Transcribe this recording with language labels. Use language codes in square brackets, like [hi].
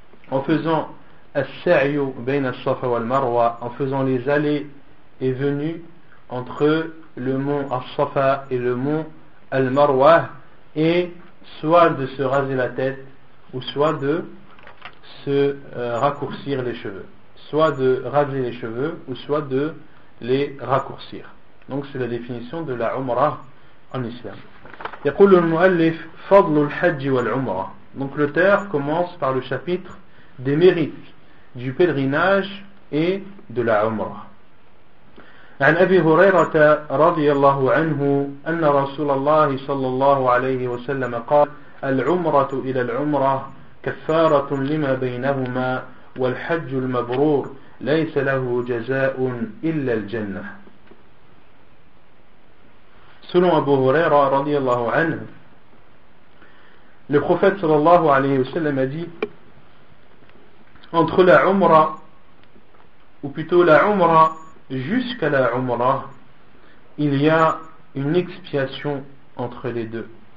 [fr] en faisant as-sa'yu bayna as-safa wal-marwa, en faisant les allées et venues entre le mont as-Safa et le mont al-Marwa, et soit de se raser la tête ou soit de se raccourcir les cheveux, soit de raser les cheveux ou soit de les raccourcir. Donc c'est la définition de la Umrah en islam. [ar] يقول المؤلف فضل الحج والعمرة. [fr] Donc l'auteur commence par le chapitre des mérites du pèlerinage et de la Umrah. [ar] عن أبي هريرة رضي الله عنه أن رسول الله صلى الله عليه وسلم قال العمرة إلى العمرة كفارة لما بينهما والحج المبرور ليس له جزاء إلا الجنة. [fr] Selon Abu Huraira radiyallahu anhu, le prophète sallallahu alayhi wa sallam a dit, entre la Umrah, ou plutôt la Umrah jusqu'à la Umrah, il y a une expiation entre les deux.